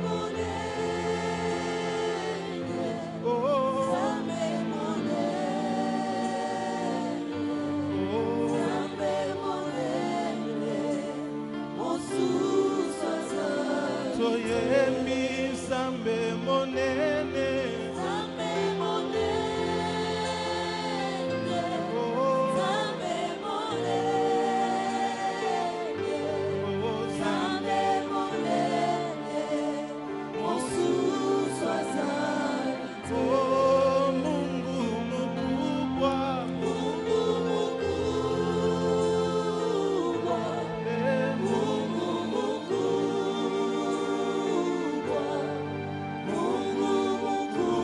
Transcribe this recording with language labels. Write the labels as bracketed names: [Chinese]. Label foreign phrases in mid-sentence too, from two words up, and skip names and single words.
[Lingala] monene, oh, Zambe monene, oh, Zambe monene, Mosu sazalite, Toyemi Zambe monene, Zambe monene, oh, Zambe monene, oh, Zambe monene, Mosu sazalite, [Swahili] oh, Mungu mkubwa, Mungu mkubwa, Mungu mkubwa, Mungu mkubwa.